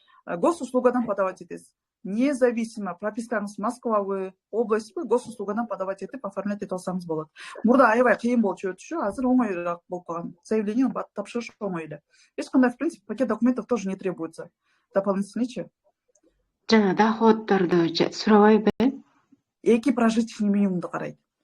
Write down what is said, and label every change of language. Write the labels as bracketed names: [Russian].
[Kyrgyz] Госуслугадан подавать этесиз. Независимо пропискаңыз Москвабы, областьбы, госуслугадан подавать этип оформлять этип алсаңыз болот. Мурда аябай кыйын болчу өтүшү, азыр оңоюраак болуп калган. Заявление тапшырыш оңой эле. Эч кандай, [Russian] в принципе, пакет документов тоже не требуется. Дополнительный. [Kyrgyz] Жана доходдорду сурабайбы? 2 прожиточный минимумду карайт.